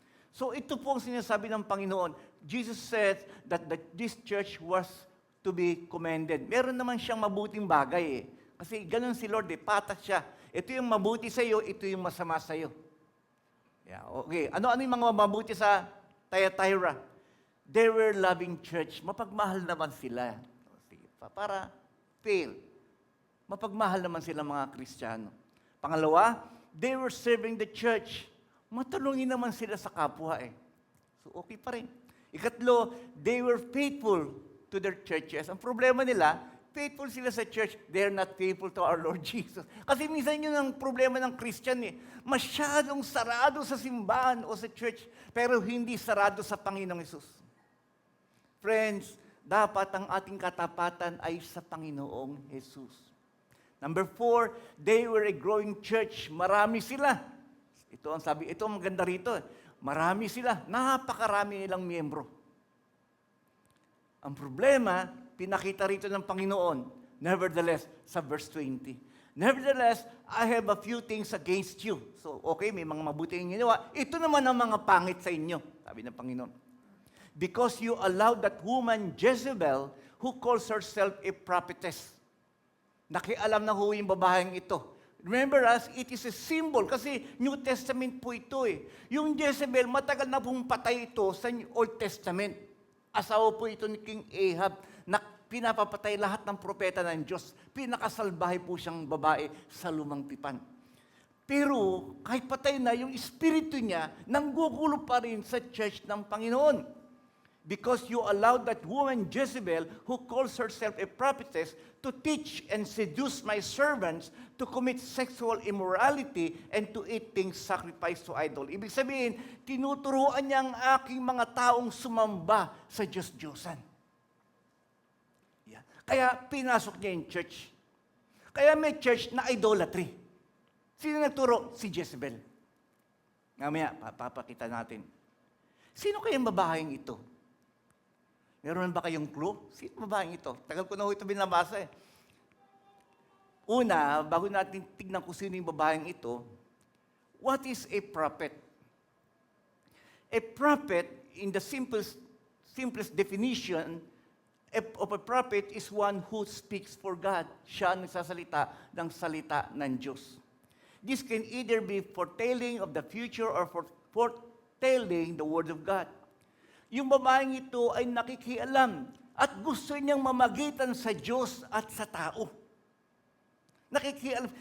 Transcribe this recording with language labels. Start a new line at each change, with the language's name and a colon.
Filipino: So ito po ang sinasabi ng Panginoon.
English: Jesus said that this church was to be commended.
Filipino: Meron naman siyang mabuting bagay eh. Kasi ganun si Lord eh, patas siya. Ito yung mabuti sa iyo, ito yung masama sa iyo. Yeah, okay. Ano yung mga mabuti sa Thyatira?
English: They were loving church.
Filipino: Mapagmahal naman sila. Sige, para fail. Mapagmahal naman sila mga Kristiyano. Pangalawa,
English: they were serving the church.
Filipino: Matulungin naman sila sa kapwa eh. So okay pa rin.
English: Ikatlo, they were faithful to their churches.
Filipino: Ang problema nila, faithful sila sa church,
English: they're not faithful to our Lord Jesus.
Filipino: Kasi minsan yun ang problema ng Christian eh. Masyadong sarado sa simbahan o sa church, pero hindi sarado sa Panginoong Hesus. Friends, dapat ang ating katapatan ay sa Panginoong Hesus.
English: Number 4, they were a growing church.
Filipino: Marami sila. Ito ang maganda rito. Marami sila. Napakarami nilang miyembro. Ang problema, pinakita rito ng Panginoon. Nevertheless, sa verse 20.
English: Nevertheless, I have a few things against you.
Filipino: So, okay, may mga mabuti yung ginawa. Ito naman ang mga pangit sa inyo, sabi ng Panginoon.
English: Because you allowed that woman Jezebel, who calls herself a prophetess.
Filipino: Nakialam na ho yung babaeng ito.
English: Remember us, it is a symbol
Filipino: kasi New Testament po ito eh. Yung Jezebel, matagal na pong patay ito sa Old Testament. Asawa po ito ni King Ahab na pinapapatay lahat ng propeta ng Diyos. Pinakasalbahe po siyang babae sa lumang tipan. Pero kahit patay na, yung espiritu niya nanggugulo pa rin sa church ng Panginoon.
English: Because you allowed that woman Jezebel, who calls herself a prophetess, to teach and seduce my servants to commit sexual immorality and to eat things sacrificed to idol.
Filipino: Ibig sabihin, tinuturuan niya ang aking mga taong sumamba sa Diyos-Diyosan. Yeah. Kaya pinasok niya yung church. Kaya may church na idolatry. Sino nagturo? Si Jezebel. Mamaya, papakita natin. Sino kayang babaeng ito? Meron ba kayong clue? Sino babaeng ito? Tagal ko na ho ito binabasa eh. Una, bago natin tignan kung sino yung babaeng ito,
English: what is a prophet? A prophet, in the simplest definition of a prophet, is one who speaks for God.
Filipino: Siya ang nagsasalita ng salita ng Diyos.
English: This can either be foretelling of the future or foretelling the Word of God.
Filipino: Yung babaeng ito ay nakikialam at gusto niyang mamagitan sa Diyos at sa tao. Nakikialam.